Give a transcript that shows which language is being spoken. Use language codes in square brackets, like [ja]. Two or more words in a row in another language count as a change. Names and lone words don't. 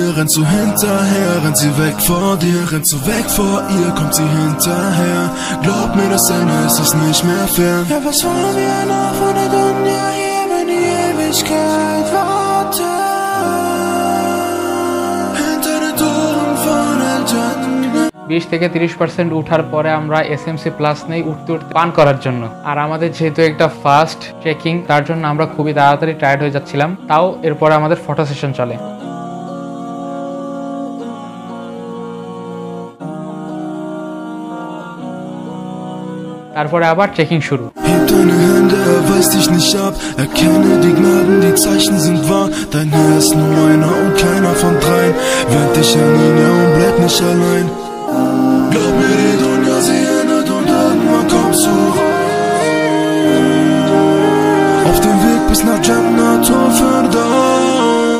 [de] Rennst du hinterher, rennt sie weg vor dir, rennst du weg vor ihr, kommt sie hinterher. Glaub mir, das Ende ist es nicht mehr fern. Ja, was wollen wir noch von der Dunja hier, wenn die Ewigkeit wartet? Hinter den Toren von Al-Jannah. [bn] 20 থেকে 30% উঠার পরে আমরা এসএমসি প্লাস নেই উঠতে উঠতে পান করার জন্য। আর আমাদের যেহেতু একটা ফাস্ট ট্রেকিং, তার জন্য আমরা খুবই তাড়াতাড়ি টায়ার্ড হয়ে যাচ্ছিলাম। তাও এরপরে আমাদের ফটো সেশন চলে। তারপরে আবার ট্রেকিং শুরু। [de] Heb deine Hände, er weist dich nicht ab. Erkenne die Gnaden, die Zeichen sind wahr. Dein Herr ist nur einer und keiner von dreien. Wend dich an ihn, ja, und bleib nicht allein. Glaub mir, die Dunja, sie endet und irgendwann kommst du rein. Auf dem Weg bis nach Jannah, Tor Firdaus.